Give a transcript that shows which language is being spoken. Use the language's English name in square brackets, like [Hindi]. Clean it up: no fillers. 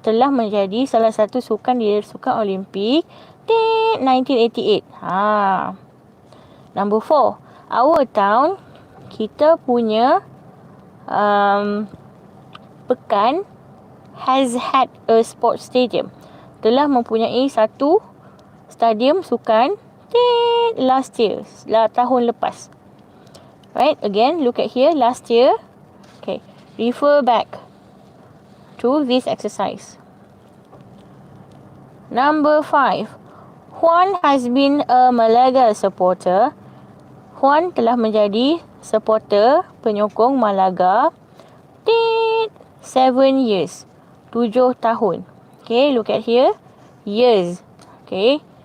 [Malay] Telah menjadi salah satu sukan di sukan Olimpik 1988. [English] Number 4. Our town, [Malay] kita punya pekan [English] has had a sports stadium. [Malay] Telah mempunyai satu stadium sukan [English] last year, [Malay] tahun lepas. [English] Right, again, look at here, last year. Okay, refer back to this exercise. Number 5. Juan has been a Malaga supporter. Juan [Malay] telah menjadi [English] supporter [Malay] penyokong [English] Malaga 7 years. [Malay] 7 tahun. [English] Okay, look at here. Years. Okay.